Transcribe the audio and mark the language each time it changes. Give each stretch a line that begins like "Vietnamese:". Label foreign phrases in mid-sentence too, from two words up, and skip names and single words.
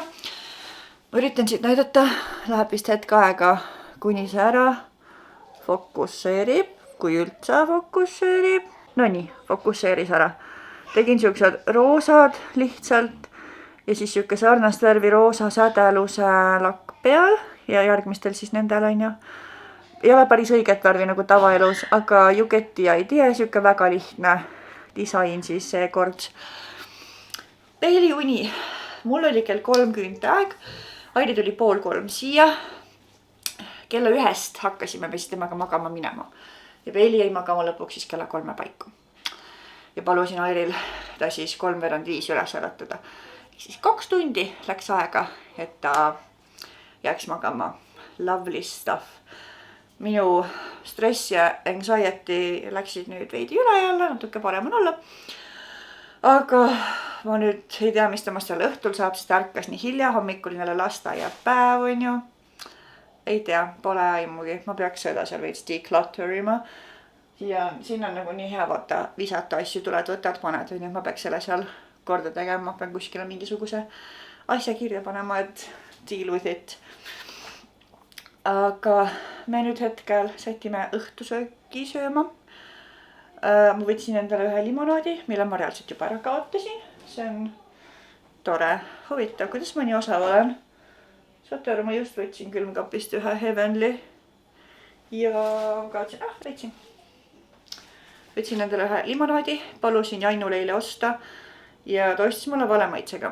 Estonian: Ma üritan siit näidata, läheb vist hetk aega, kuni see ära fokusseerib, kui üldse fokusseerib. No nii, fokusseeris ära. Tegin siuksed roosad lihtsalt ja siis siuke sarnast värvi roosa sädeluse lakk peal ja järgmistel siis nendel on ju. Ei ole päris õiget värvi nagu tavaelus, aga
English: you get the idea,
Estonian: siuke väga lihtne disain siis seekord. Peili uni. Mul oli kell 3 küünteaeg. Airi tuli 2:30 siia. Kella 1 hakkasime vist temaga magama minema. Ja Peili jäi magama lõpuks siis kella 3 paiku. Ja palusin Airil ta siis 4:45 üles äratada. Siis 2 tundi läks aega, et ta jääks magama.
English: Lovely stuff.
Estonian: Minu stress ja anxiety läksid nüüd veidi üle jälle, natuke parem on olla. Aga ma nüüd ei tea, mis temast seal õhtul saab, sest ärkas nii hilja, hommikul jälle lasteaiapäev on ju. Ei tea, pole aimugi, ma peaks seda seal veits declutterima. Ja siin on nagu nii hea vaata visata asju, tuled, võtad, paned, on ju, ma peaks selle seal korda tegema, pean kuskile mingisuguse asja kirja panema, et
English: deal with it.
Estonian: Aga me nüüd hetkel sätime õhtusööki sööma. Ma võtsin endale ühe limonaadi, mille ma reaalselt juba ära kaotasin. See on tore, huvitav, kuidas ma nii osav olen. Saate aru, ma just võtsin külmkapist ühe Heavenly ja kaotsin, võtsin endale ühe limonaadi, palusin Jainule eile osta ja ta ostis mulle vale maitsega.